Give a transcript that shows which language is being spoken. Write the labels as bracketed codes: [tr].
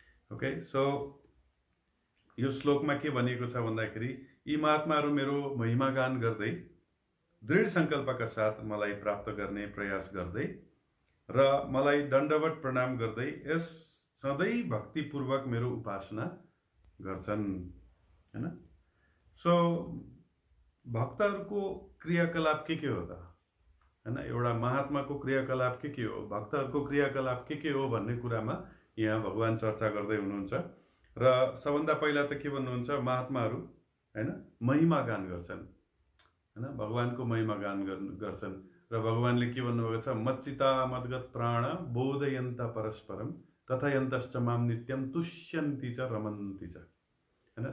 [ne] Okay, so यो श्लोकमा के भनिएको छ भन्दाखेरि, यी महात्माहरू मेरो महिमा गान गर्दै दृढ सङ्कल्पका साथ मलाई प्राप्त गर्ने प्रयास गर्दै र मलाई दण्डवत प्रणाम गर्दै यस सधैँ भक्तिपूर्वक मेरो उपासना गर्छन् हैन। सो भक्तहरूको क्रियाकलाप के हो त हैन। एउटा महात्माको क्रियाकलाप के हो, भक्तहरूको क्रियाकलाप के हो भन्ने कुरामा यहाँ भगवान चर्चा गर्दै हुनुहुन्छ। र सबभन्दा पहिला त के भन्नुहुन्छ, महात्माहरू हैन महिमा गान गर्छन् हैन, भगवानको महिमा गान गर्छन्। र भगवानले के भन्नुभएको छ, [sa] मच्चिता मद्गत प्राण बोधयन्त परस्परम कथयन्तश्च माम नित्यम तुष्यन्ति च रमन्ति च हैन।